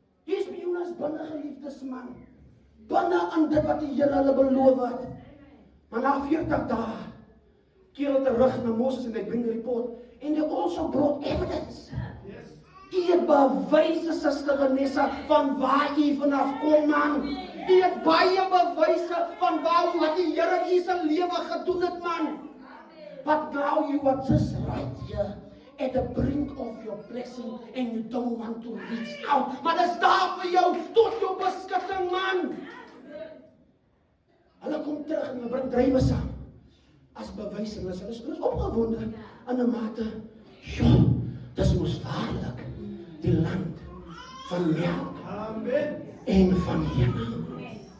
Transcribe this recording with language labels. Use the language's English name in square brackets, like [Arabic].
[Afrikaans] Die spioene is binne, geliefdes man. Binne aan dit wat die Here hulle beloof het. Maar na 40 dae keer hulle terug na Moses en [English] they bring the report. And they also brought evidence. [Afrikaans] U het bewyse, Suster Vanessa, van waar u vanaf kom, man. U het baie bewyse van wat die Here in u se lewe gedoen het, man. [English] But now you are just right here at the brink of your blessing and you don't want to reach out. [Afrikaans] Maar dit is daar vir jou tot jou beskutting, man. Hulle kom terug en hulle bring druiwe saam as bewys en hulle is opgewonde in 'n mate. Ja, dis mos waarlik die land van melk en van honing.